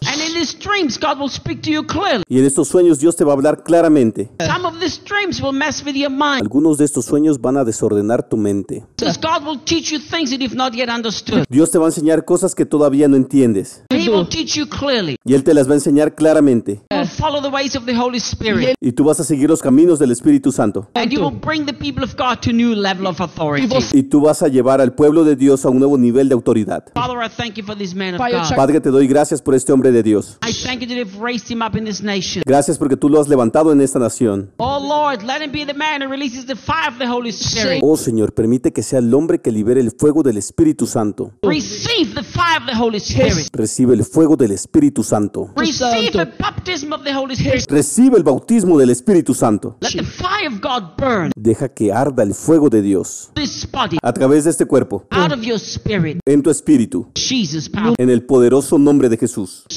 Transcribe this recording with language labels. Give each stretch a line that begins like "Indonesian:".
English: And in these dreams, God will speak to you clearly.
Spanish: Y en estos sueños, Dios te va a hablar claramente.
English: Some of these dreams will mess with your mind.
Spanish: Algunos de estos sueños van a desordenar tu mente.
English: Because God will teach you things that you've not yet understood.
Spanish: Dios te va a enseñar cosas que todavía no entiendes.
English: He will teach you clearly.
Spanish: Y Él te las va a enseñar claramente.
English: You'll follow the ways of the Holy Spirit.
Spanish: Y tú vas a seguir los caminos del Espíritu Santo.
English: And you will bring the people of God to a new level of authority.
Spanish: Y tú vas a llevar al pueblo de Dios a un nuevo nivel de autoridad.
English: Father, I thank you for this man of God.
Spanish: Padre, te doy gracias por este hombre de Dios.
English: I thank you that you've raised him up in this nation.
Spanish: Gracias porque tú lo has levantado en esta nación.
English: Oh Lord, let him be the man who releases the fire of the Holy Spirit.
Spanish: Oh Señor, permite que sea el hombre que libere el fuego del Espíritu Santo.
English: Receive the fire of the Holy Spirit.
Spanish: Recibe el fuego del Espíritu Santo.
English: Receive the baptism of the Holy Spirit.
Spanish: Recibe el bautismo del Espíritu Santo.
English: Let the fire of God burn.
Spanish: Deja que arda el fuego de Dios. A través de este cuerpo.
English: Out of your spirit.
Spanish: En tu espíritu.
English: Jesus' power.
Spanish: En el poderoso nombre de Jesús.